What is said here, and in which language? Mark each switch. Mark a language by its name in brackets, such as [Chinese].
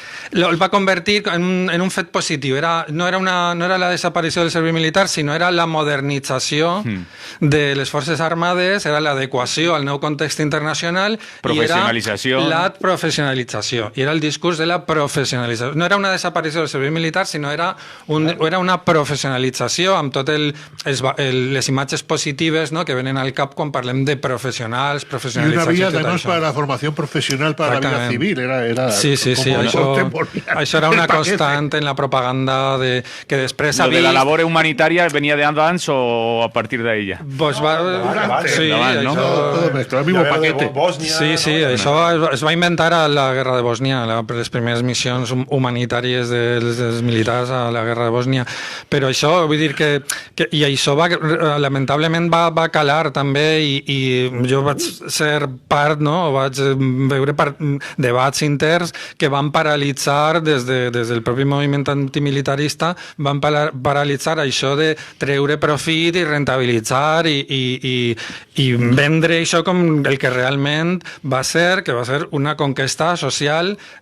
[Catalan] El va convertir en un fet positiu. No era la desaparició del servei militar, sinó era la modernització de les forces armades, era l'adequació al nou context internacional, professionalització. I era la professionalització. I era el discurs de la professionalització. No era una desaparició del servei militar, sinó era una professionalització amb totes les imatges positives, no?, que venen al cap quan parlem de professionals, professionalització. [Spanish] I una via, además, para la formación profesional para la vida civil. [Catalan] Era sí, això era una constant en la propaganda que després [Spanish] ¿Lo de la labor humanitaria venía de antes o a partir de ella? Pues sí, ¿no? El mismo paquete. [Catalan] Sí, això es va inventar a la guerra de Bòsnia, les primeres missions humanitàries dels militars a la guerra de Bòsnia. Però això, vull dir que i això lamentablement va calar també, i jo vaig ser part, no?, vaig veure debats interns que van paralitzar des del propi moviment antimilitarista, van paralitzar això de treure profit i rentabilitzar i vendre això com el que realment va ser, que va ser una conquesta social